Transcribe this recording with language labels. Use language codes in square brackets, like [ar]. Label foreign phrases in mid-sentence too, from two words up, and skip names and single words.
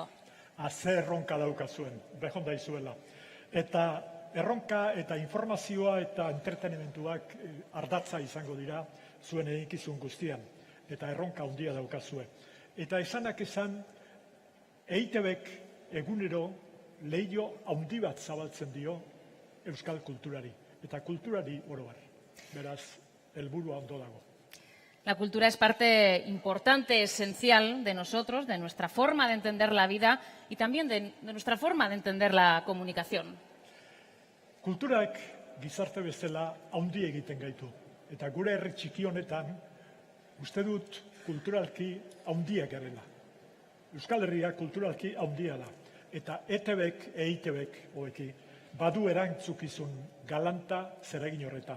[eu] Ze erronka daukazuen, behon daizuela. Eta erronka eta informazioa eta entretenimentuak ardatza izango dira zuen eginkizun guztian. Eta erronka handia daukazue. Eta esanak esan, EITBek egunero leiho handi bat zabaltzen dio euskal kulturari. Eta kulturari oro har. Beraz, helburua ondo dago. [es] La cultura es parte importante, esencial de nosotros, de nuestra forma de entender la vida y también de nuestra forma de entender la comunicación. [eu] Kulturak gizarte bezala handi egiten gaitu. Eta gure herri txiki honetan, uste dut kulturalki handiak garela. Euskal Herria kulturalki handia da. Eta EITBek, EITBek, badu erantzukizun galanta zeregin horretan.